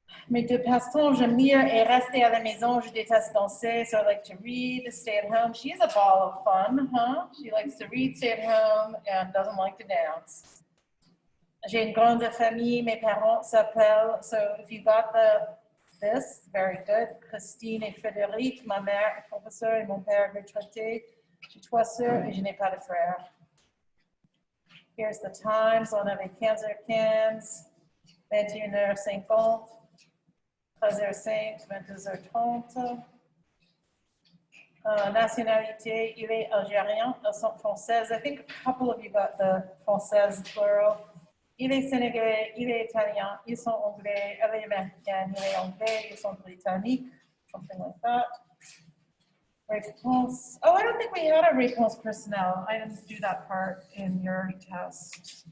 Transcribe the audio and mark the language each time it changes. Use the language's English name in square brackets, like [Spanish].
[French] Mais de passe-temps, j'aime mieux et rester à la maison. Je déteste danser, [English] so I like to read, stay at home. She is a ball of fun, huh? She likes to read, stay at home, and doesn't like to dance. [French] J'ai une grande famille. Mes parents s'appellent. [English] So if you got this, very good. [French] Christine et Frédéric. Ma mère est professeure et mon père retraité. J'ai 3 sœurs et je n'ai pas de frères. [English] Here's the times. [French] On avait 15h15, 21h50. 13h05, 22h30. Nationalité, il est algérien, elles sont françaises. [English] I think a couple of you got the française plural. [French] Il est sénégalais, il est italien, ils sont anglais, elle est américaine, il est anglais, ils sont britanniques, [English] something like that. [French] Réponse. [English] Oh, I don't think we had a [French] réponse personnel. [English] I didn't do that part in your test.